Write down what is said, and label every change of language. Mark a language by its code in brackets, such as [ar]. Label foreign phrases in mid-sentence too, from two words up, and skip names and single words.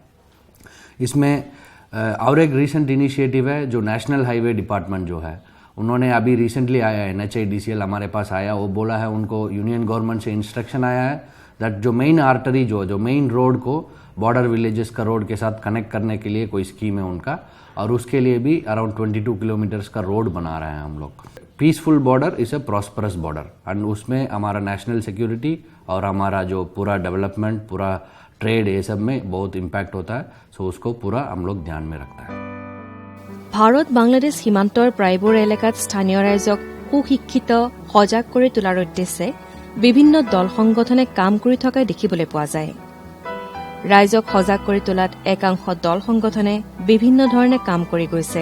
[hi] इसमें और एक [en] recent initiative [hi] है जो [en] national highway department [hi] जो है, उन्होंने अभी रिसेंटली आया है, NHIDCL हमारे पास आया, वो बोला है उनको [en] union government [hi] से इंस्ट्रक्शन आया है दैट जो [en] main artery [hi] जो [en] main road [hi] को [en] border villages [hi] का रोड के साथ कनेक्ट करने के लिए कोई स्कीम है उनका, और उसके लिए भी अराउंड 22 किलोमीटर्स का रोड बना रहे हैं हम लोग। [en] peaceful border is a prosperous border and [hi] उसमें हमारा [en] national security [hi] और हमारा जो पूरा डेवलपमेंट, पूरा ट्रेड, ये सब में बहुत इम्पैक्ट होता है। सो उसको पूरा हम लोग ध्यान में रखता है। [as] ভাৰত বাংলাদেশ সীমান্তৰ প্ৰায়বোৰ এলেকাত স্থানীয় ৰাইজক সুশিক্ষিত সজাগ কৰি তোলাৰ উদ্দেশ্যে বিভিন্ন দল সংগঠনে কাম কৰি থকা দেখিবলৈ পোৱা যায়। ৰাইজক সজাগ কৰি তোলাত একাংশ দল সংগঠনে বিভিন্ন ধৰণে কাম কৰি গৈছে।